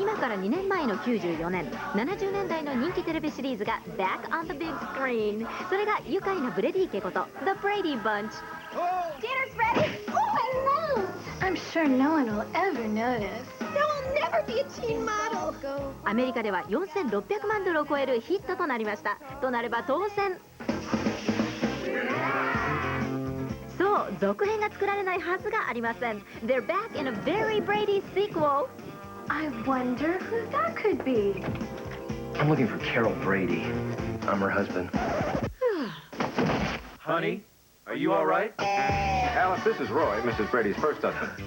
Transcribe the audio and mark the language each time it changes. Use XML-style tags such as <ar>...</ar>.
<ja>今から2年前の94年、70年代の人気テレビシリーズが</ja> <en>Back on the Big Screen。</en> <ja>それが愉快なブレディ家こと The Brady Bunch。</ja> <en>Dinner's ready. Oh, hello. I'm sure no one will ever notice. There will never be a teen model.</en> <ja>アメリカでは4600万ドルを超えるヒットとなりました。となれば当然。そう、続編が作られないはずがありません。</ja> <en>They're back in a very Brady sequel. I wonder who that could be. I'm looking for Carol Brady. I'm her husband. Honey, are you all right? Alice, this is Roy, Mrs. Brady's first husband.</en>